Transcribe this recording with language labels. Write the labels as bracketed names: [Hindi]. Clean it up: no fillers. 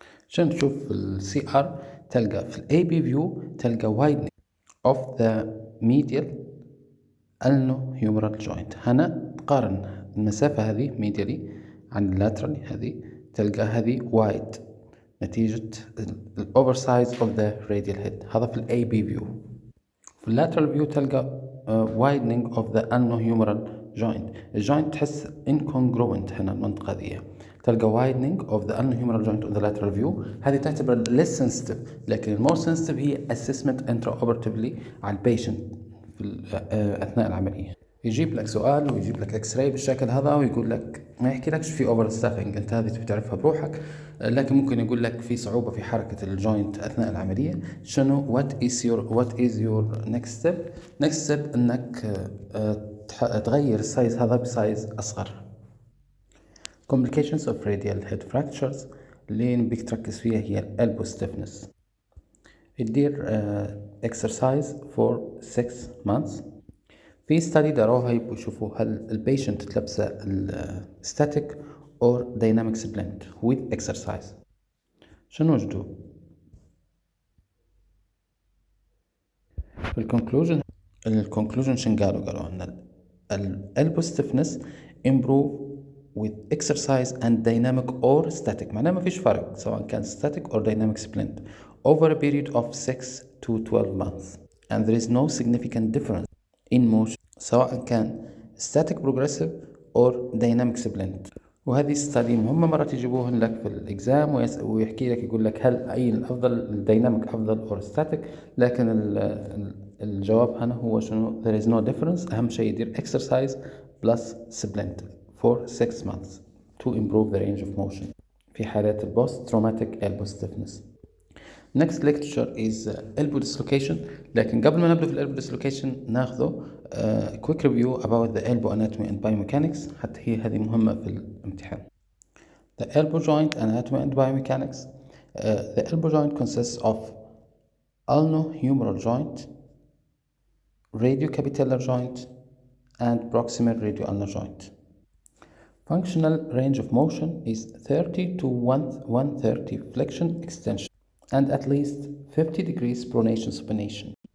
[Arabic] عشان تشوف [English] السي ار تلقى في الاي بي فيو تلقى widening of the medial ulnar joint. [Arabic] هنا تقارن المسافة هذه medially عن اللاترال هذه تلقى هذه wide نتيجة الأوفر سايز [English] of the radial head. هذا في الاي بي فيو. في اللاترال فيو تلقى widening of the ulnar joint. الجوينت تحس incongruent هنا المنطقة ذي، تلقى widening of the ulnar joint of the lateral view. [Arabic] هذه تعتبر [English] less sensitive، [Arabic] لكن [English] more sensitive هي assessment intraoperatively [Arabic] على البيشنت في أثناء العملية. يجيب لك سؤال ويجيب لك اكس راي بالشكل هذا ويقول لك ما يحكي لكش في اوفر ستافينج، انت هذه بتعرفها بروحك، لكن ممكن يقول لك في صعوبة في حركة الجوينت اثناء العملية. شنو [English] what is your next step [Arabic] انك تغير السايز هذا بسايز اصغر. [English] complications of radial head fractures [Arabic] اللي نبيك تركز فيها هي [English] elbow stiffness. يدير exercise for 6 months. [Arabic] في study داروها يبقوا يشوفوا هل البيشنت تلبسه [English] static or dynamic splint with exercise. [Arabic] شنو وجدوا؟ في الكونكلوجن شن قالوا ان [English] elbow stiffness improve with exercise and dynamic or static، [Arabic] معناه ما فيش فرق سواء كان [English] static or dynamic splint over a period of 6 to 12 months and there is no significant difference in motion [Arabic] سواء كان [English] static progressive or dynamic splint. [Arabic] وهذه ستادي مهمة مرات يجيبوهن لك في الإكزام ويحكي لك يقول لك هل أي الأفضل الديناميك أفضل أو static، لكن الجواب هنا هو شنو [English] there is no difference. [Arabic] أهم شيء يدير [English] exercise plus splint for 6 months to improve the range of motion. [Arabic] في حالات البوست [English] traumatic elbow stiffness. Next lecture is elbow dislocation. [Arabic] لكن قبل ما نبدأ في elbow dislocation ناخذه [English] quick review about the elbow anatomy and biomechanics [Arabic] حتى هذه مهمة في الامتحان. [English] The elbow joint anatomy and biomechanics. The elbow joint consists of ulnohumeral joint, radiocapitellar joint, and proximal radioulnar joint. Functional range of motion is 30 to 130 flexion extension and at least 50 degrees pronation supination.